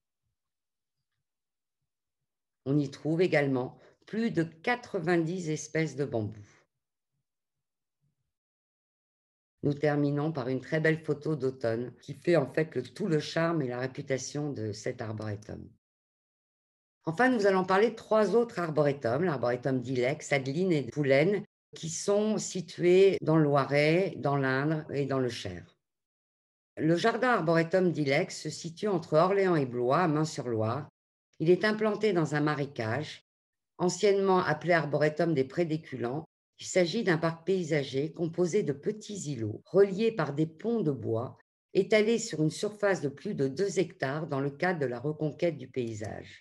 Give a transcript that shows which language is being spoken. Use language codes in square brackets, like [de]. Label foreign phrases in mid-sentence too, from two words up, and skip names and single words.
[fr] On y trouve également plus de 90 espèces de bambous. Nous terminons par une très belle photo d'automne qui fait en fait tout le charme et la réputation de cet arboretum. Enfin, nous allons parler de 3 autres arboretums, l'arboretum d'Ilex, Adeline et Poulaine, qui sont situés dans le Loiret, dans l'Indre et dans le Cher. Le jardin arboretum d'Ilex se situe entre Orléans et Blois, à Main-sur-Loire. Il est implanté dans un marécage, anciennement appelé arboretum des Prédéculants. Il s'agit d'un parc paysager composé de petits îlots reliés par des ponts de bois étalés sur une surface de plus de 2 hectares dans le cadre de la reconquête du paysage.